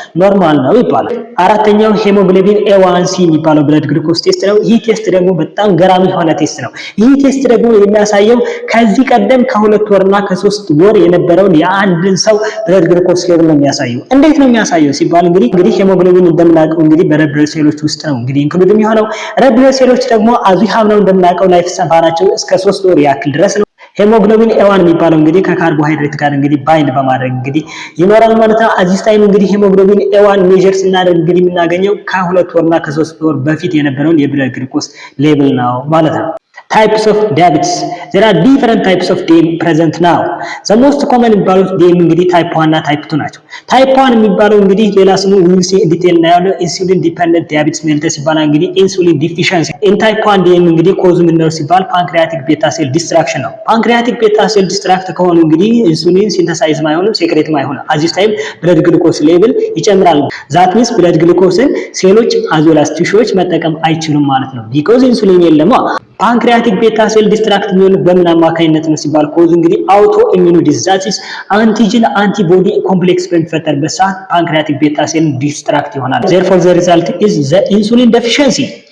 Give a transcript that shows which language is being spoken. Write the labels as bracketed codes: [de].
[am] ኖርማል ነው ይባላል። አራተኛው ሄሞግሎቢን ኤ1ሲ የሚባለው ብለድ ግሉኮስ ቴስት ነው። ይህ ቴስት ደግሞ በጣም ገራሚ የሆነ ቴስት ነው። ይህ ቴስት ደግሞ የሚያሳየው ከዚህ ቀደም ከ2 ወርና ከ3 ወር የነበረውን የአንድን ሰው ብለድ ግሉኮስ ሌቭል ነው የሚያሳየው። እንዴት ነው የሚያሳየው ሲባል እንግዲህ ሄሞግሎቢን እንደምናውቀው እንግዲህ በሬድ ብለድ ሴሎች ውስጥ ነው እንግዲህ ኢንክሉድ የሚሆነው። ሬድ ብለድ ሴሎች ደግሞ አዚሃም ነው እንደምናውቀው ላይፍ ስፓናቸው እስከ 3 ወር ያክል ድረስ ነው። ሄሞግሎቢን ኤ1 የሚባለው እንግዲህ ከካርቦሃይድሬት ጋር እንግዲህ ባይንድ በማድረግ እንግዲህ ይኖራል ማለት ነው። አዚስ ታይም እንግዲህ ሄሞግሎቢን ኤ1 ሜዥር ስናደርግ እንግዲህ የምናገኘው ከ2 ወርና ከ3 ወር በፊት የነበረውን የብለድ ግሉኮስ ሌቭል ነው ማለት ነው። [en] Types of diabetes. There are different types of DM present now. The most common [am] የሚባሉት DM እንግዲህ type 1 እና type 2 ናቸው። [en] type 1 [am] የሚባለው እንግዲህ ሌላ ስሙ [en] will see detail [am] እና ያለው [en] insulin dependent diabetes mellitus [am] ይባላል። እንግዲህ [en] insulin deficiency. in type 1 DM [am] እንግዲህ ኮዙ ምን ነው ሲባል [en] pancreatic beta cell destruction ነው። pancreatic beta cell destruct ከሆነ እንግዲህ ኢንሱሊን ሲንተሳይዝ [am] ማይሆንም ሴክሬት ማይሆንም [en] አዚስ ታይም ብለድ ግሉኮስ ሌቭል ይጨምራል። that means ብለድ ግሉኮስን ሴሎች አዞላስ ቲሹዎች [am] መጠቀም አይችሉም ማለት ነው። [en] because ኢንሱሊን የለም። ፓንክሪያቲክ ቤታ ሴል ዲስትራክት [am] የሚሆኑት በምን አማካኝነት ነው ሲባል [en] ኮዝ እንግዲህ አውቶ ኢሚዩን ዲዛይዝ አንቲጅን አንቲቦዲ ኮምፕሌክስ [am] በሚፈጠርበት ሰዓት [en] ፓንክሪያቲክ ቤታ ሴል ዲስትራክት [am] ይሆናል። [en] therefore the result is the insulin deficiency